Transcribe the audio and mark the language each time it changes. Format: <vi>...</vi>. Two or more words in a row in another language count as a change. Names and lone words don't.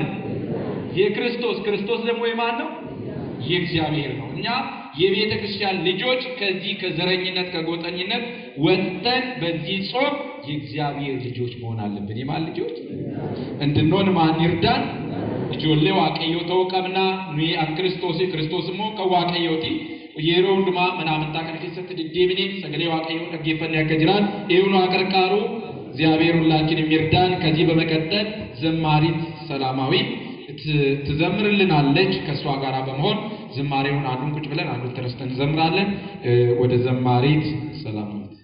<am>ክርስቶስ ደግሞ የማን ነው? የእግዚአብሔር ነው። እኛ የቤተ ክርስቲያን ልጆች ከዚህ ከዘረኝነት ከጎጠኝነት ወጥተን በዚህ ጾም የእግዚአብሔር ልጆች መሆን አለብን። የማን ልጆች እንድንሆን ማን ይርዳን?</am> <om>ijoollee waaqayyoo ta'uu qabna nuyi an Kiristoos immoo kan waaqayyooti yeroo hundumaa mana amantaa kana keessatti deddeebinee sagalee waaqayyoo dhaggeeffannee akka jiraan eewnu</om> <am>አቀርቃሩ እግዚአብሔር ሁላችንም ይርዳን። ከዚህ በመቀጠል ዘማሪት ሰላማዊት ትዘምርልናለች። ከሷ ጋር በመሆን ዝማሬውን አንዱን ቁጭ ብለን አንዱን ተነስተን እንዘምራለን። ወደ ዘማሪት ሰላማዊት</am>